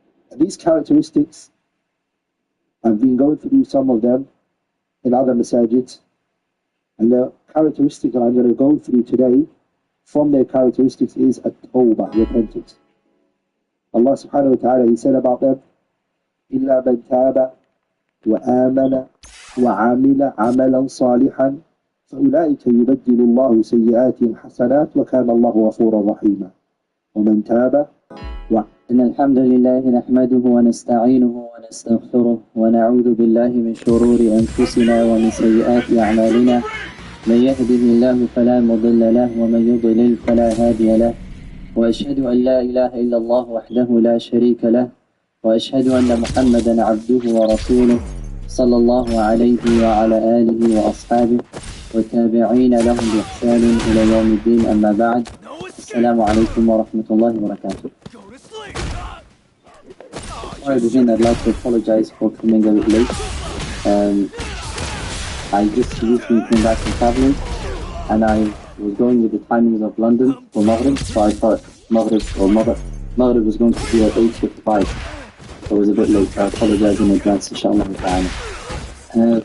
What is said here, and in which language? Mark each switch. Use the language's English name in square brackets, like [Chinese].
[English] And these characteristics, I've been going through some of them in other masajids. And the characteristic that I'm going to go through today, from their characteristics, is at-tawbah, repentance. [Arabic] Allah subhanahu wa ta'ala, [English] He said about them, [Arabic] إِلَّا مَنْ تَابَ وَآمَنَ وَعَمِلَ عَمَلًا صَالِحًا فَأُولَٰئِكَ يُبَدِّلُ اللَّهُ سَيِّئَاتِهِمْ حَسَنَاتٍ وَكَانَ اللَّهُ غَفُورًا رَحِيمًا. وَمَنْ تَابَ إن الحمد لله نحمده ونستعينه ونستغفره ونعوذ بالله من شرور أنفسنا ومن سيئات أعمالنا من يهده الله فلا مضل له ومن يضلل فلا هادي له وأشهد أن لا إله إلا الله وحده لا شريك له وأشهد أن محمدا عبده ورسوله صلى الله عليه وعلى آله وأصحابه والتابعين لهم بإحسان إلى يوم الدين أما بعد السلام عليكم ورحمة الله وبركاته. [English] Before I begin, I'd like to apologize for coming a bit late. I just recently came back from traveling and I was going with the timings of London for Maghrib, so I thought Maghrib was going to be at 8:55, so it was a bit late, so I apologize in advance, inshallah ta'ala.